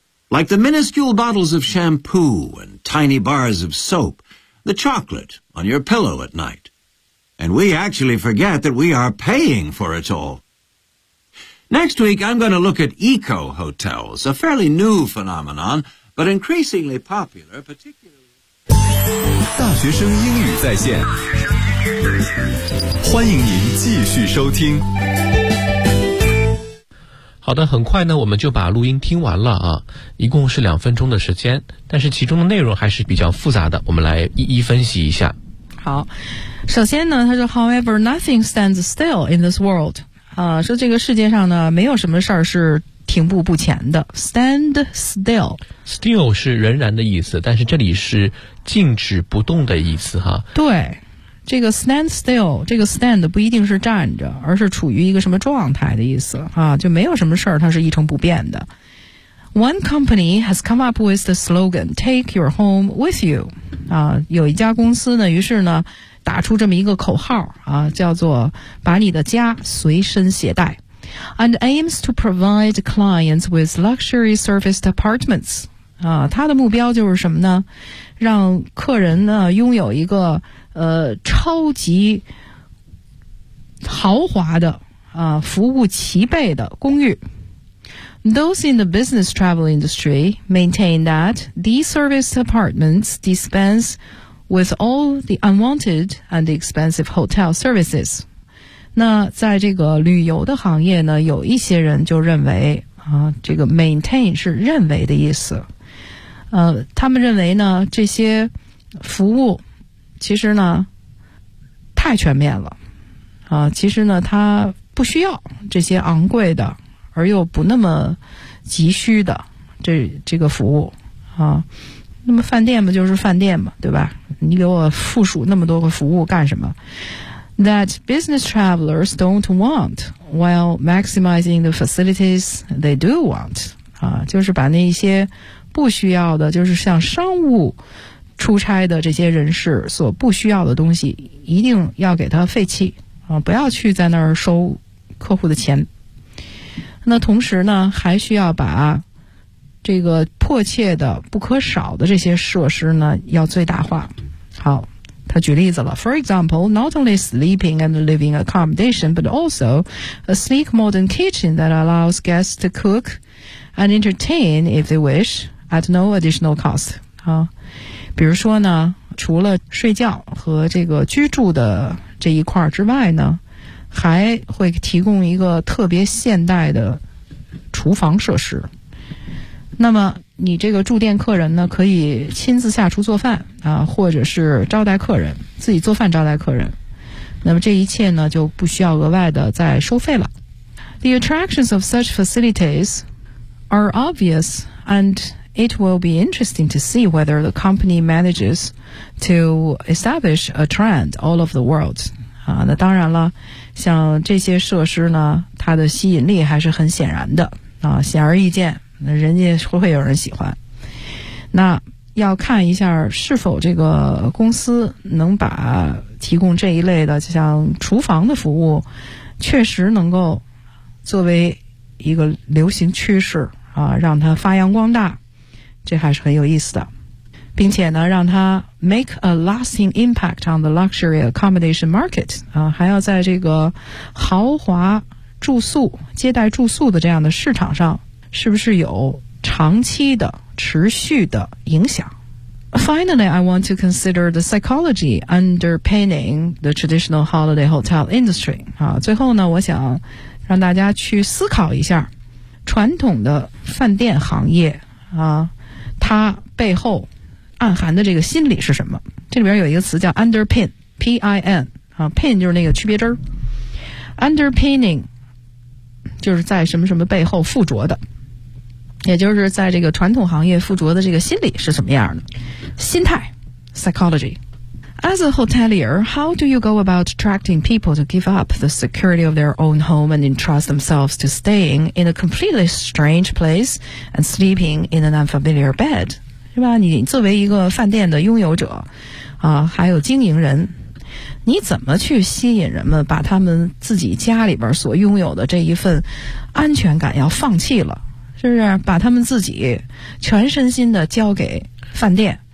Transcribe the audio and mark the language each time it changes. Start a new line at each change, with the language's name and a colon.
English: Like the minuscule bottles of shampoo and tiny bars of soap, the chocolate on your pillow at night. And we actually forget that we are paying for it all. Next week, I'm going to look at eco-hotels, a fairly new phenomenon, but increasingly popular, particularly...
Chinese: 大学生英语在线，欢迎您继续收听。好的，很快呢我们就把录音听完了啊，一共是两分钟的时间，但是其中的内容还是比较复杂的，我们来一一分析一下。好，首先呢他说
English: However, nothing stands still in this world.
Chinese: 说这个世界上呢没有什么事儿是停步不前的。
English: Stand still.
Chinese: Still 是仍然的意思，但是这里是静止不动的意思哈。对，这个
English: stand still,
Chinese: 这个 stand 不一定是站着，而是处于一个什么状态的意思啊，就没有什么事儿它是一成不变的。
English: One company has come up with the slogan, take your home with you.
Chinese: 啊，有一家公司呢，于是呢，打出这么一个口号啊，叫做把你的家随身携带。
English: And aims to provide clients with luxury serviced apartments.
Chinese: 啊，它的目标就是什么呢？让客人呢，拥有一个超级豪华的服务齐备的公寓。
English: Those in the business travel industry maintain that these serviced apartments dispense with all the unwanted and expensive hotel services.
Chinese: 那在这个旅游的行业呢，有一些人就认为这个 maintain 是认为的意思，他们认为呢这些服务其实呢太全面了其实呢他不需要这些昂贵的而又不那么急需的这个服务那么饭店嘛就是饭店嘛，对吧？你给我附属那么多个服务干什么？
English: That business travelers don't want while maximizing the facilities they do want
Chinese: 就是把那些不需要的，就是像商务出差的这些人士所不需要的东西一定要给他废弃不要去在那儿收客户的钱。那同时呢，还需要把这个迫切的、不可少的这些设施呢，要最大化。好，他举例子了
English: ，For example, not only sleeping and living accommodation, but also a sleek modern kitchen that allows guests to cook and entertain if they wish at no additional cost.
Chinese: 啊，比如说呢，除了睡觉和这个居住的这一块之外呢，还会提供一个特别现代的厨房设施。那么你这个住店客人呢，可以亲自下厨做饭啊，或者是招待客人，自己做饭招待客人。那么这一切呢，就不需要额外的再收费了。
English: The attractions of such facilities are obvious, and it will be interesting to see whether the company manages to establish a trend all over the world.
Chinese: 啊，那当然了，像这些设施呢，它的吸引力还是很显然的啊，显而易见。那人家会有人喜欢，那要看一下是否这个公司能把提供这一类的像厨房的服务确实能够作为一个流行趋势啊，让它发扬光大，这还是很有意思的，并且呢让它
English: make a lasting impact on the luxury accommodation market
Chinese: 啊，还要在这个豪华住宿接待住宿的这样的市场上是不是有长期的持续的影响。
English: Finally, I want to consider the psychology underpinning the traditional holiday hotel industry.
Chinese: 啊，最后呢，我想让大家去思考一下传统的饭店行业啊，它背后暗含的这个心理是什么。这里边有一个词叫 underpin, P-I-N, 啊， pin 就是那个区别针。 Underpinning 就是在什么什么背后附着的，也就是在这个传统行业附着的这个心理是什么样的心态 psychology.
English: As a hotelier, how do you go about attracting people to give up the security of their own home and entrust themselves to staying in a completely strange place and sleeping in an unfamiliar bed?
Chinese: 是吧，你作为一个饭店的拥有者啊，还有经营人，你怎么去吸引人们把他们自己家里边所拥有的这一份安全感要放弃了，是不是把他们自己全身心的交给饭店？